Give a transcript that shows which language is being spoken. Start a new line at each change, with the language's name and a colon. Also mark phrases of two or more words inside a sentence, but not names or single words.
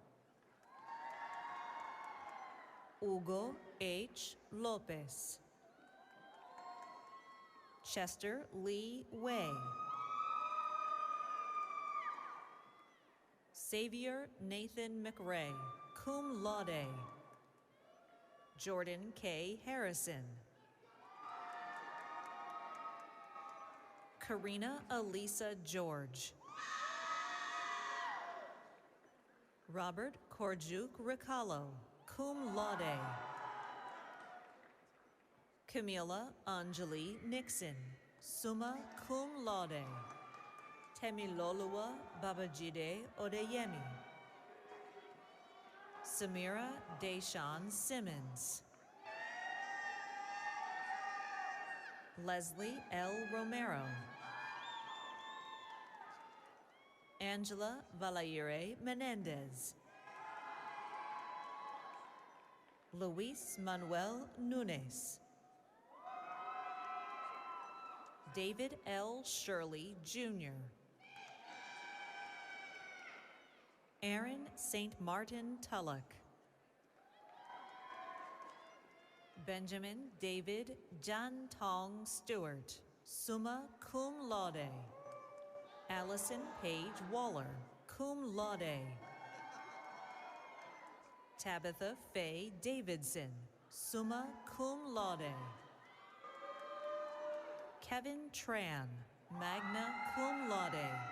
English: Hugo H. Lopez. Chester Lee Way. Xavier Nathan McRae,
Latin: cum laude.
English: Jordan K. Harrison. Karina Elisa George. Robert Korjuk Ricalo,
Latin: cum laude.
English: Camila Anjali Nixon,
Latin: summa cum laude.
English: Temilolua Babajide Odeyemi. Samira Deshawn Simmons. Leslie L. Romero. Angela Valaire Menendez. Luis Manuel Nunes. David L. Shirley, Jr. Aaron St. Martin Tulloch. Benjamin David Jan Tong Stewart,
Latin: summa cum laude.
English: Allison Page Waller,
Latin: cum laude.
English: Tabitha Faye Davidson,
Latin: summa cum laude.
English: Kevin Tran,
Latin: magna cum laude.